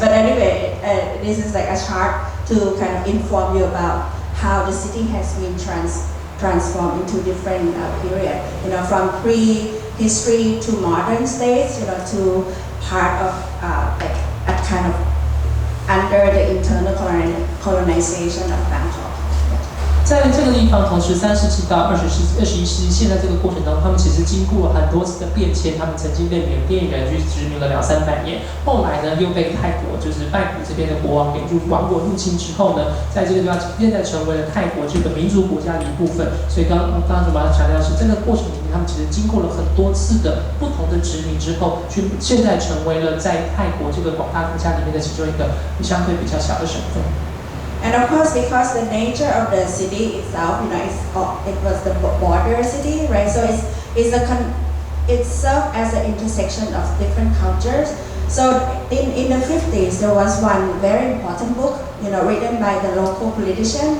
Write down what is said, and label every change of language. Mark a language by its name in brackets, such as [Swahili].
[English] But anyway, this is like a chart to kind of inform you about how the city has been transformed into different period, from pre-history to modern states, to part of like a kind of under the internal colonization of Bangkok. [Chinese] 在这个地方，从13世纪到21世纪，现在这个过程当中，他们其实经过了很多次的变迁。他们曾经被缅甸人去殖民了200-300年，后来呢又被泰国就是曼谷这边的国王给王国入侵之后呢，在这个地方现在成为了泰国这个民族国家的一部分。所以刚刚主要强调是这个过程里面，他们其实经过了很多次的不同的殖民之后，现在成为了在泰国这个广大国家里面的其中一个相对比较小的省份。 [English] And of course, because the nature of the city itself, it was the border city, right? So it served as an intersection of different cultures. So in the 50s, there was one very important book, written by the local politician.